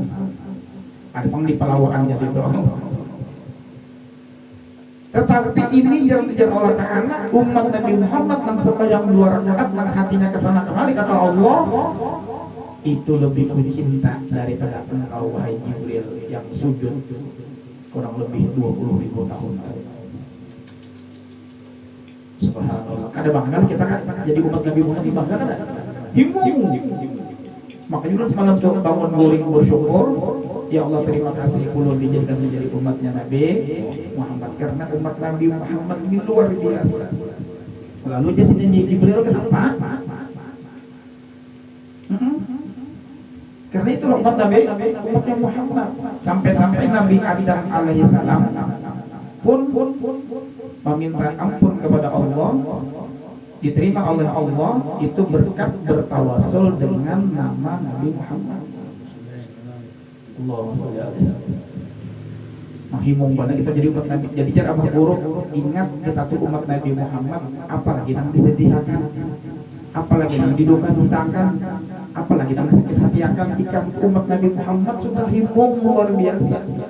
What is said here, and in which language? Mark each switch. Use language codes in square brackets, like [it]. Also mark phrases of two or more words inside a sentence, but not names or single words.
[id] Ada pang di pelawakannya situ. Tetapi ini jangan Allah Ta'ala umat Nabi Muhammad yang sembahyang 2 rakaat yang hatinya kesana kemari kata Allah itu lebih kucinta daripada engkau wahai Jibril yang sujud kurang lebih 20.000 tahun. Subhanallah. Kada bangga kita kan jadi umat Nabi Muhammad bangga kan? Himung. Makanya udah semalam tuh bangun guring bersyukur, ya Allah terima kasih ulun dijadikan menjadi umatnya Nabi Muhammad karena umat Nabi Muhammad ini luar biasa. Lalu dia sini Jibril kenapa? Karena itu umat Nabi umatnya Muhammad sampai Nabi Adam alaihissalam pun meminta ampun kepada Allah, diterima oleh Allah itu berkat bertawasul dengan nama Nabi Muhammad. [ar] اللهم صل عليه. [id] Mahimung banget kita jadi umat Nabi. Jadi cara Abah Guru ingat kita tuh umat Nabi Muhammad, apalagi yang disedihkan, apalagi yang diduka-citakan, apalagi yang sakit hati akan ikan umat Nabi Muhammad sudah himung luar biasa.